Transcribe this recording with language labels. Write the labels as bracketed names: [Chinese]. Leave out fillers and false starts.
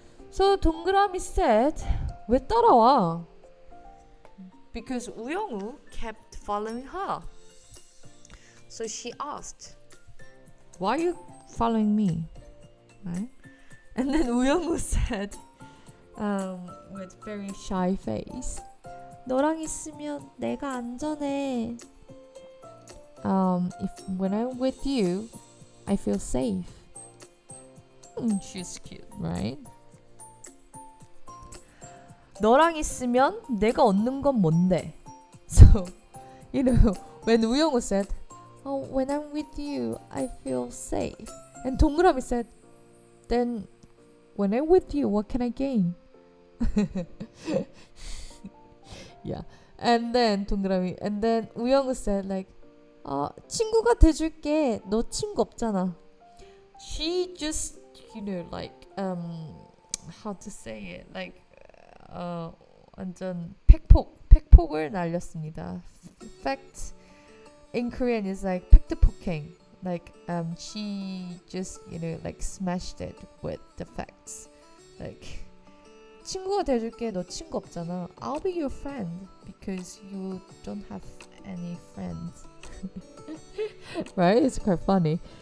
[English] So 동그라미 said, [Korean] 왜 따라와? [English] Because 우영우 kept following her. So she asked, why are you following me? Right? And then 우영우 said, with very shy face, [Korean] 너랑 있으면 내가 안전해. [English] When I'm with you, I feel safe. She's cute, right? [Korean] 너랑 있으면 내가 얻는 건 뭔데? [English] So, when 우영우 said, when I'm with you, I feel safe. And 동그라미 said, then when I'm with you, what can I gain? Yeah. And then 동그라미, and then 우영우 said like, [Korean] 친구가 돼줄게. 너 친구 없잖아. [English] She just, like, how to say it, like, [Korean] 완전 팩폭을 날렸습니다. [English] Fact in Korean is like 팩트폭행. Like, she just, like smashed it with the facts. [Korean] Like, 친구가 돼줄게. 너 친구 없잖아. [English] I'll be your friend because you don't have any friends. Right? It's quite funny.